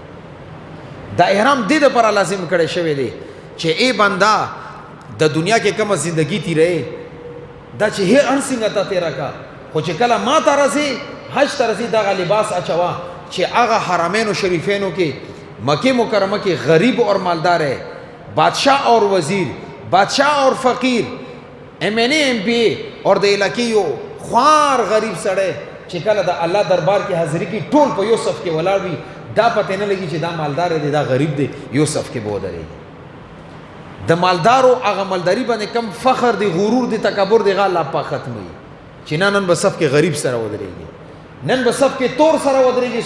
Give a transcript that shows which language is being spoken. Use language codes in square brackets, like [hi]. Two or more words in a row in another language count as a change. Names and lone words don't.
[ps] دا احرام دې دپاره لازم کړی شوی دی چې ای بنده د دنیا کې کومه زندگی تیرې دا چې هر څنګه ته تیره کا، خو چې کله ما ته رسې حج ته رسې دغه لباس اچوه چې هغه حرمینو شریفینو کې مکه مکرمه کې [ur] غریب اور مالدار ہے، بادشاہ اور وزیر، بادشاہ اور فقیر، MNA MPA اور [ps] د علاقې یو خوار غریب سړی چې کله د الله دربار کې حاضري کې ټول په یو صف کې ولاړ وي، دا پته نه لګي چې دا مالدار دی دا غریب دی، یو صف کې به ودرېږي. د مالدارو هغه مالداري باندې کم فخر دی، غرور دی، تکبر دی، هغه الله پاک ختموي چې نن به صف کې غریب سره ودرېږي، نن به صف کې تور سره ودرېږي.